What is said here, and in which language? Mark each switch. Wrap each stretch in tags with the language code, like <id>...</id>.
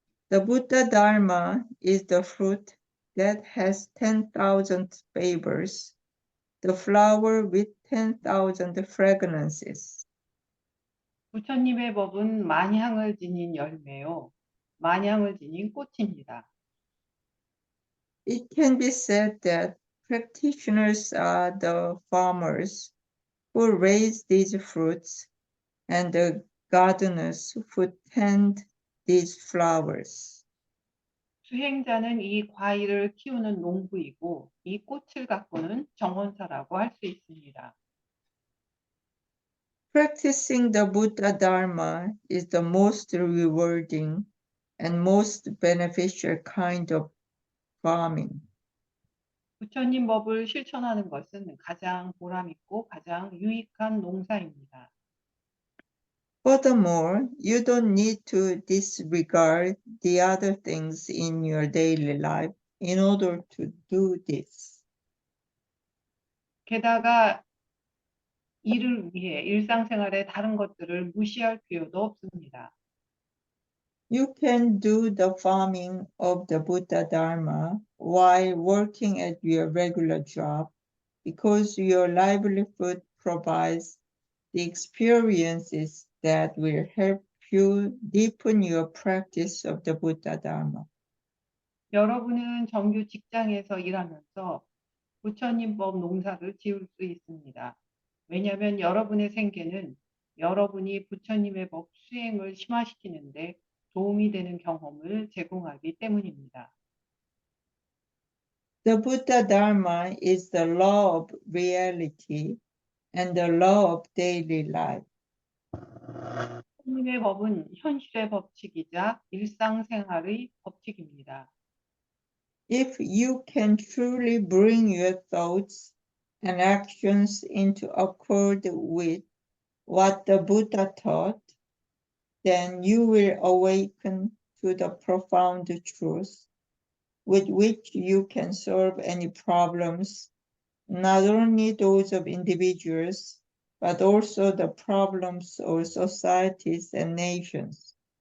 <en>The Buddha Dharma is the fruit that has 10,000 flavors, the flower with 10,000 fragrances.</en> <ko>부처님의 법은 만향을 지닌 열매요. 만향을 지닌 꽃입니다.</ko> <en>It can be said that practitioners are the farmers who raise these fruits and the gardeners who tend these flowers.</en> <ko>수행자는 이 과일을 키우는 농부이고 이 꽃을 가꾸는 정원사라고 할 수 있습니다.</ko> <en>Practicing the Buddha Dharma is the most rewarding and most beneficial kind of farming.</en> <ko>부처님 법을 실천하는 것은 가장 보람있고 가장 유익한 농사입니다.</ko> <en>Furthermore, you don't need to disregard the other things in your daily life in order to do this.</en> <ko>게다가 이를 위해 일상생활의 다른 것들을 무시할 필요도 없습니다.</ko> <en>You can do the farming of the Buddha Dharma while working at your regular job because your livelihood provides the experiences that will help you deepen your practice of the Buddha Dharma.</en> <ko>여러분은 정규 직장에서 일하면서 부처님 법 농사를 지을 수 있습니다. 왜냐하면 여러분의 생계는 여러분이 부처님의 법 수행을 심화시키는데 도움이 되는 경험을 제공하기 때문입니다.</ko> <en>The Buddha Dharma is the law of reality and the law of daily life.</en> <ko>부처님의 법은 현실의 법칙이자 일상생활의 법칙입니다.</ko> <en>If you can truly bring your thoughts and actions into accord with what the Buddha taught, then you will awaken to the profound truth with which you can solve any problems, not only those of individuals, but also the problems of societies and nations.</en>